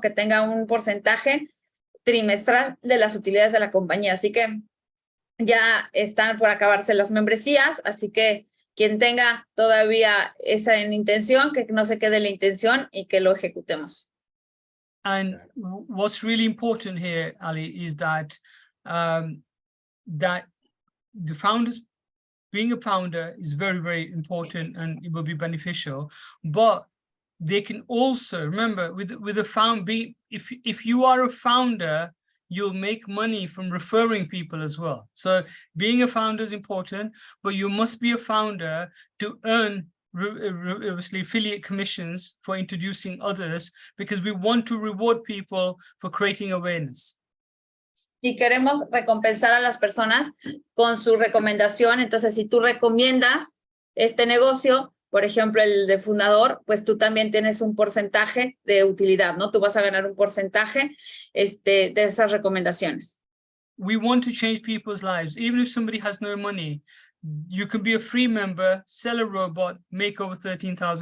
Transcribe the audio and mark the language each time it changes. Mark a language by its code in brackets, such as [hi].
[es] Que tenga un porcentaje trimestral de las utilidades de la compañía, así que ya están por acabarse las membresías, así que quien tenga todavía esa intención, que no se quede la intención y que lo ejecutemos. [en] And what's really important here, Ali, is that that the founders, being a founder is very, very important and it will be beneficial. But they can also, remember, with a if you are a founder, you'll make money from referring people as well. So being a founder is important, but you must be a founder to earn obviously affiliate commissions for introducing others, because we want to reward people for creating awareness. [es] Y queremos recompensar a las personas con su recomendación. Entonces, si tú recomiendas este negocio, por ejemplo, el de fundador, pues tú también tienes un porcentaje de utilidad, ¿no? Tú vas a ganar un porcentaje de esas recomendaciones. [en] We want to change people's lives. Even if somebody has no money, you can be a free member, sell a robot, make over $13,000.